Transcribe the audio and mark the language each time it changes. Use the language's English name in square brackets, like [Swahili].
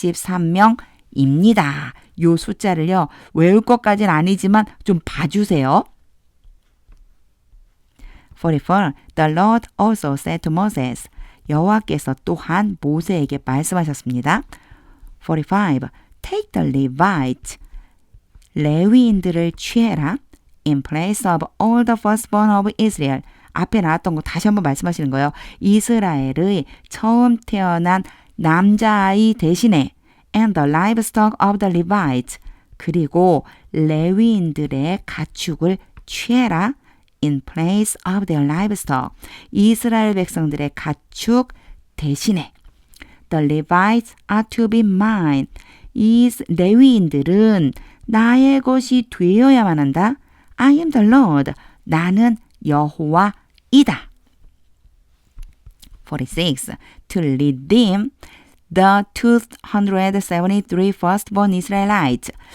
[Korean] 22,273명입니다. 요 숫자를요, 외울 것까지는 아니지만 좀 봐주세요. 44. [English] The Lord also said to Moses. [Korean] 여호와께서 또한 모세에게 말씀하셨습니다. [English] 45. Take the Levites. [Korean] 레위인들을 취해라. [English] In place of all the firstborn of Israel. [Korean] 앞에 나왔던 거 다시 한번 말씀하시는 거예요. 이스라엘의 처음 태어난 남자아이 대신에 [English] and the livestock of the Levites. [Korean] 그리고 레위인들의 가축을 취해라. [English] In place of their livestock. [Korean] 이스라엘 백성들의 가축 대신에 [English] The Levites are to be mine. [Korean] 이 레위인들은 나의 것이 되어야만 한다. [English] I am the Lord. [Korean] 나는 여호와이다. [English] 46. To redeem the 273 firstborn Israelites.